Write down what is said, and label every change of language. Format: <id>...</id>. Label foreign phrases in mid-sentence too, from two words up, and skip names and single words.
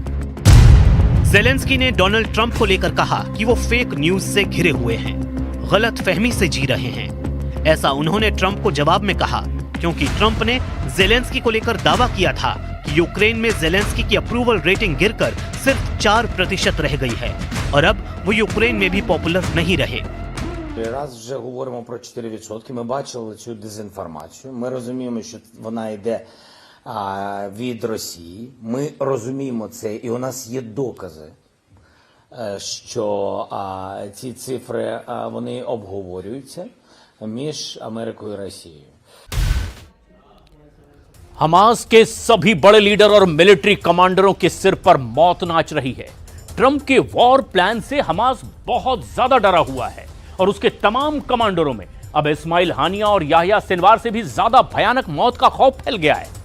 <hi>जेलेंस्की ने डोनाल्ड ट्रंप को लेकर कहा कि वो</hi> <en>fake news</en> <hi>से घिरे हुए हैं, गलत फहमी से जी रहे हैं। ऐसा उन्होंने ट्रंप को जवाब में कहा क्योंकि ट्रंप ने जेलेंस्की को लेकर दावा किया था कि यूक्रेन में जेलेंस्की की</hi> <en>approval rating</en> <hi>गिरकर सिर्फ 4% रह गई है और अब वो यूक्रेन में भी पॉपुलर नहीं रहे।</hi> <uk>Раз вже говоримо про 4%, ми бачили цю дезінформацію, ми розуміємо, що вона йде від Росії, ми розуміємо це і у нас є докази, що ці цифри вони обговорюються між Америкою і Росією.</uk> <hi>हमास के सभी बड़े लीडर और</hi> <en>military commanders</en> <hi>के सिर पर मौत नाच रही है। ट्रंप के</hi> <en>war plan</en> <hi>से हमास बहुत ज्यादा डरा हुआ है और उसके तमाम कमांडरों में अब इस्माइल हानिया और याह्या सिनवार से भी ज्यादा भयानक मौत का खौफ फैल गया है।</hi>